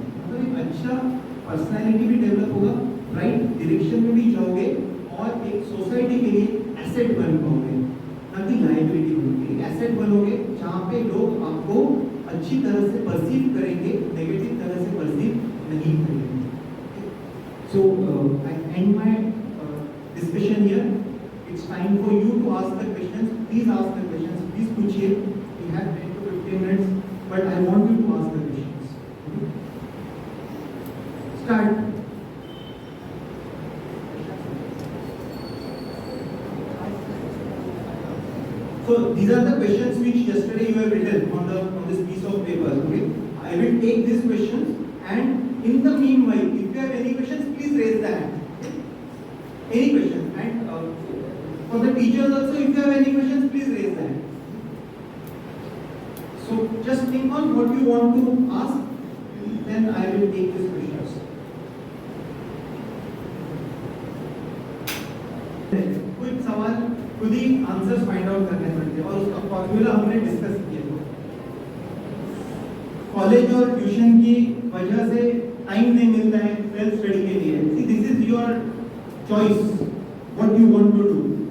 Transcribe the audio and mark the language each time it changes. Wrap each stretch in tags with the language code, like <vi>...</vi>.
<hi>मतलब एक अच्छा पर्सनैलिटी भी डेवलप होगा, राइट डायरेक्शन में भी जाओगे और एक सोसाइटी के लिए एसेट बन पाओगे, ना कि लायबिलिटी बनोगे। एक एसेट बनोगे जहाँ पे लोग आपको अच्छी तरह से परसीव करेंगे, नेगेटिव तरह से परसीव नहीं करेंगे।</hi> <en>So I end my discussion here. It's time for you to ask the questions. Please ask the questions. Please</en> <hi>पूछिए.</hi> <en>We have 10 to 15 minutes, but I want you to ask the questions. Okay? Start. So these are the questions which yesterday you have written on this piece of paper. Okay, I will take these questions, and in the meanwhile, if you have any questions, please raise the hand. Okay? Any question, and for the teachers also, if you have any questions, please raise the hand. So just think on what you want to ask, then I will take these questions.</en> <hi>कुछ सवाल खुद ही answers</hi> <en>find out</en> <hi>करने पड़ते हैं और उसका formula हमने discuss किया। कॉलेज और ट्यूशन की वजह से टाइम नहीं मिलता है सेल्फ स्टडी के लिए।</hi> <en>See this is your choice, what you want to do.</en>